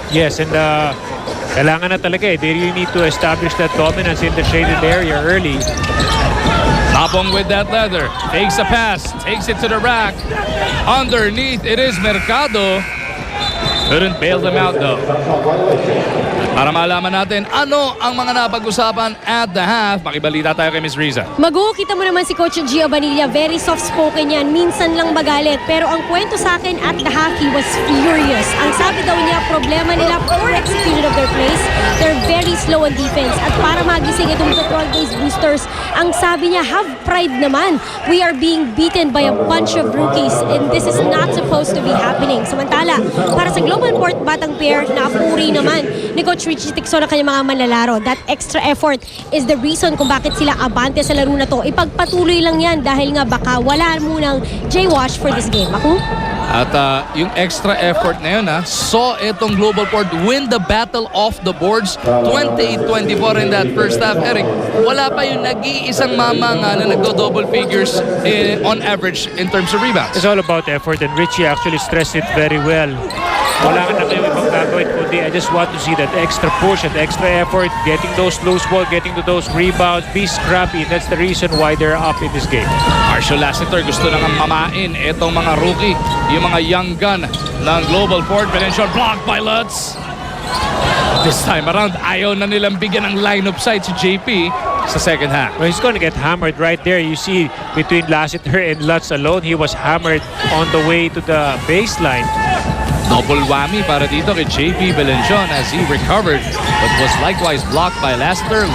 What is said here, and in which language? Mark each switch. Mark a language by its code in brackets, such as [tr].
[en] Yes, and [tl] kailangan na talaga [en] They really need to establish that dominance in the shaded area early. Nabong with that leather, takes a pass, takes it to the rack. Underneath, it is Mercado. Couldn't bail them out though. [tl] Para malaman natin ano ang mga napag-usapan [en] at the half, [tl] makibalita tayo kay Ms. Riza. Magu, kita mo naman si Coach Gia Banilla, [en] very soft-spoken [tl] yan, minsan lang magalit. Pero ang kwento sa akin at the half, [en] he was furious. [tl] Ang sabi daw niya, problema nila, [en] poor execution of their plays. They're very slow on defense. [tl] At para magising itong [en] Petron-based boosters, [tl] ang sabi niya, [en] have pride naman. We are being beaten by a bunch of rookies and this is not supposed to be happening. [tl] Samantala, para sa Global Port Batang Pier, napuri naman ni Coach Richie Tigson ang kanyang mga manlalaro. [en] That extra effort is the reason [tl] kung bakit sila abante sa laro na to. Ipagpatuloy lang yan dahil nga baka wala munang J-Wash [en] for this game. [tl] Ako? At yung [en] extra effort [tl] na yun [en] saw itong Global Port win the battle off the boards 28-24 in that first half. [tl] Eric, wala pa yung nag-iisang mamanga na nagdo-double figures on average [en] in terms of rebounds. It's all about effort, and Richie actually stressed it very well. [tl] Wala ka na kayo ibang gagawin kundi [en] I just want to see that extra push and extra effort, getting those loose ball, getting to those rebounds, be scrappy. That's the reason why they're up in this game. [tl] Marshall Lassiter gusto nang mamain itong mga rookie, yung mga young gun ng Global Port. [en] Valencian blocked by Lutz. This time around, [tl] ayaw na nilang bigyan ng line-up side si JP sa second half. [en] Well, he's going to get hammered right there. You see between Lassiter and Lutz alone, he was hammered on the way to the baseline. Double whammy [tl] para dito kay [en] JP Valencian as he recovered but was likewise blocked by Lassiter.